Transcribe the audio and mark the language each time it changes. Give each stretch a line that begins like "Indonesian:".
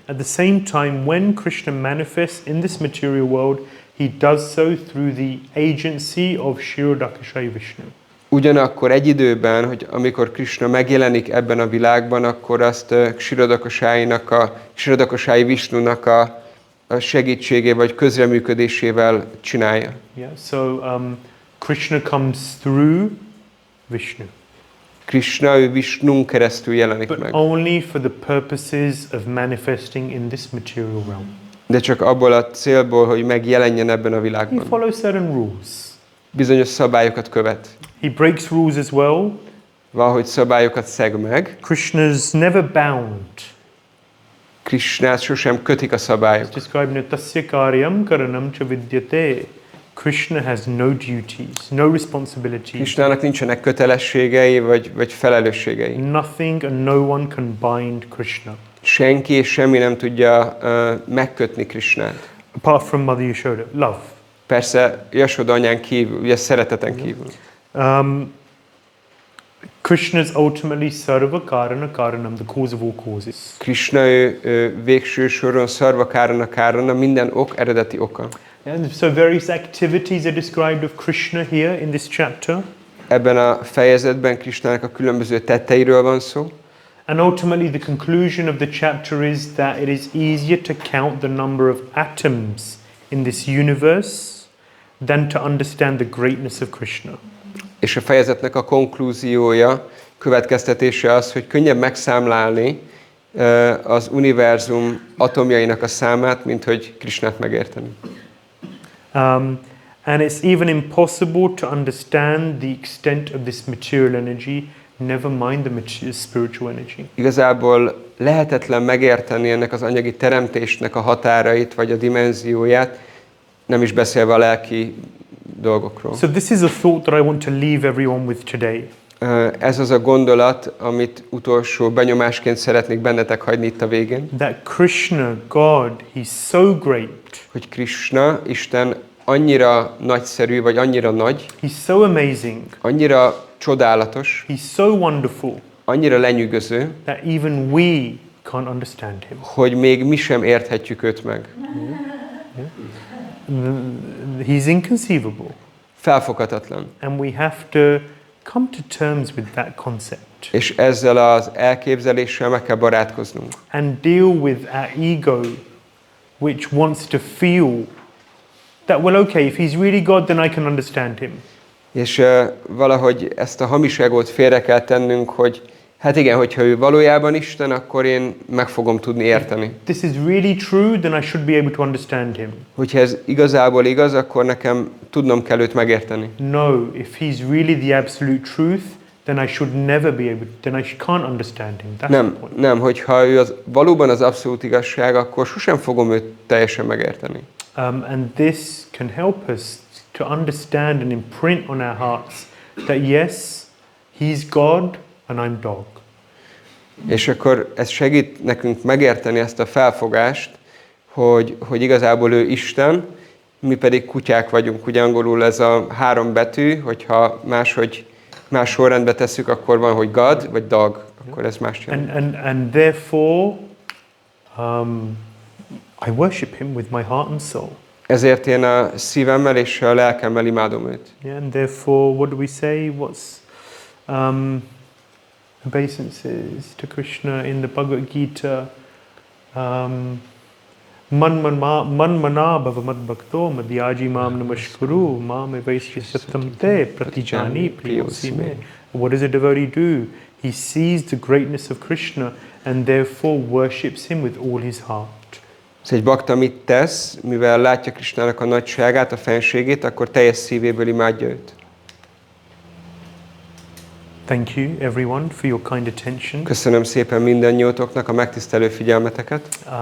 English: At the same time, when Krishna manifests in this material world, he does so through the agency of Śrīmad-Bhāgavatam Vishnu.
Hungarian: Ugyanakkor egy időben, hogy amikor Krishna megjelenik ebben a világban, akkor azt Śrīmad-Bhāgavatam Vishnunak a segítségével vagy közreműködésével csinálja.
English: Yeah, so Krishna comes through Vishnu.
Hungarian: Krishna ő Vishnun keresztül jelenik
English: But
Hungarian: meg.
English: only for the purposes of manifesting in this material realm.
Hungarian: De csak abból a célból, hogy megjelenjen ebben a
English: He
Hungarian: világban.
English: follows certain rules.
Hungarian: Bizonyos szabályokat követ.
English: He breaks rules as well.
Hungarian: Valahogy szabályokat szeg meg.
English: Krishna's never bound.
Hungarian: Krishnát sosem kötik a szabályok.
English: It's described in
Sanskrit: Tasya Karyam Karanam Cha Vidyate.
English: Krishna has no duties, no responsibilities.
Hungarian: Krishnának nincsenek kötelességei vagy felelősségei.
English: Nothing and no one can bind Krishna.
Hungarian: Senki és semmi nem tudja megkötni Krishnát.
English: Apart from Mother Yashoda, love.
Hungarian: Persze Yashoda anyán kívül, ugye szereteten kívül.
English: Krishna is ultimately Sarva Karana Karanam, the cause of all causes.
Hungarian: Krishna ő végső soron Sarva Karana Karana, minden ok eredeti oka.
English: And so various activities are described of Krishna here in this chapter.
Hungarian: Ebben a fejezetben Krishnának a különböző tetteiről van szó.
English: And ultimately the conclusion of the chapter is that it is easier to count the number of atoms in this universe than to understand the greatness of Krishna.
Hungarian: És a fejezetnek a konklúziója, következtetése az, hogy könnyebb megszámlálni az univerzum atomjainak a számát, mint hogy Krishnát megérteni.
English: And it's even impossible to understand the extent of this material energy, never mind the spiritual energy.
Hungarian: Igazából lehetetlen megérteni ennek az anyagi teremtésnek a határait, vagy a dimenzióját, nem is beszélve a lelki dolgokról.
English: So this is a thought that I want to leave everyone with today.
Hungarian: Ez az a gondolat, amit utolsó benyomásként szeretnék bennetek hagyni itt a végén.
English: That Krishna, God, He's so great.
Hungarian: Hogy Krishna, Isten annyira nagyszerű, vagy annyira nagy.
English: He's so amazing.
Hungarian: Annyira csodálatos.
English: He's so wonderful.
Hungarian: Annyira lenyűgöző.
English: That even we can't understand Him.
Hungarian: Hogy még mi sem érthetjük őt meg.
English: He's inconceivable.
Hungarian: Felfoghatatlan.
English: And we have to come to terms with that concept.
Hungarian: És ezzel az elképzeléssel meg kell barátkoznunk.
English: And deal with our ego, which wants to feel that, well, okay, if He's really God, then I can understand Him.
Hungarian: És valahogy ezt a hamis egót félre kell tennünk, hogy hát igen, hogyha ő valójában Isten, akkor én meg fogom tudni érteni.
English: This is really true, then I should be able to understand Him.
Hungarian: Hogyha ez igazából igaz, akkor nekem tudnom kell őt megérteni.
English: No, if He's really the absolute truth, then I should never be able, then I can't understand Him. That's the point.
Hungarian: Nem, hogyha ő valóban az abszolút igazság, akkor sosem fogom őt teljesen megérteni.
English: And this can help us to understand and imprint on our hearts that yes, He's God and I'm dog.
Hungarian: És akkor ez segít nekünk megérteni ezt a felfogást, hogy igazából ő Isten, mi pedig kutyák vagyunk. Ugye angolul ez a 3 betű, hogyha más sorrendbe tesszük, akkor van, hogy God vagy dog, akkor ez más jelent.
English: And therefore, I worship Him with my heart and soul.
Hungarian: Ezért én a szívemmel és a lelkemmel imádom őt.
English: Yeah, and therefore, what do we say? What's obeisances to Krishna in the Bhagavad Gita?
Sanskrit: Manmana bhavamad bhakto madhyaji mam namaskuru mam evaisya satam te pratijani priyosi me.
English: What does a devotee do? He sees the greatness of Krishna and therefore worships Him with all his heart.
Hungarian: Ez egy bakta mit tesz, mivel látja Krishnának a nagyságát, a fenségét, akkor teljes szívéből imádja őt.
English: Thank you everyone for your kind attention.
Hungarian: Köszönöm szépen mindannyiótoknak a megtisztelő figyelmeteket.